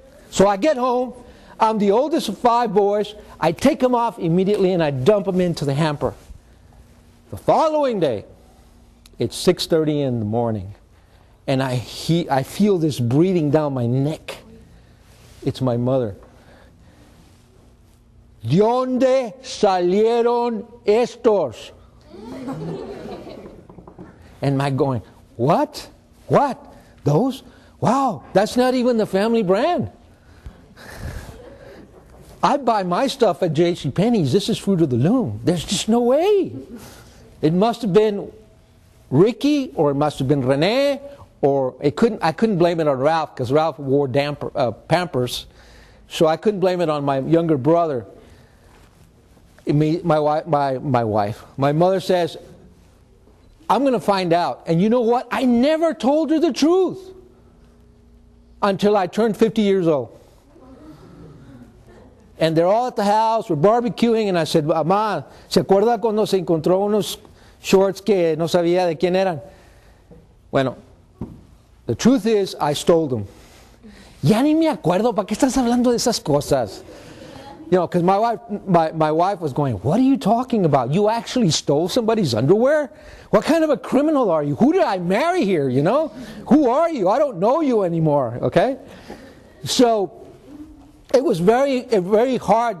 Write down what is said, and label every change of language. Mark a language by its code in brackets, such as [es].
[en] So I get home. I'm the oldest of 5 boys. I take them off immediately and I dump them into the hamper. The following day, it's 6:30 in the morning, and I feel this breathing down my neck. It's my mother. [es] ¿De dónde salieron estos? [en] And I'm going, what? What? Those? Wow, that's not even the family brand. I buy my stuff at JCPenney's. This is Fruit of the Loom. There's just no way. It must have been Ricky, or it must have been Renee, or I couldn't blame it on Ralph, because Ralph wore Pampers, so I couldn't blame it on my younger brother. My mother says, I'm going to find out. And you know what? I never told her the truth until I turned 50 years old. And they're all at the house, we're barbecuing, and I said, [es] Mamá, ¿se acuerda cuando se encontró unos shorts que no sabía de quién eran? [en] Bueno, the truth is, I stole them. [es] Ya ni me acuerdo, ¿para qué estás hablando de esas cosas? [en] You know, because my wife was going, what are you talking about? You actually stole somebody's underwear? What kind of a criminal are you? Who did I marry here, you know? Who are you? I don't know you anymore, okay? So it was very, very hard.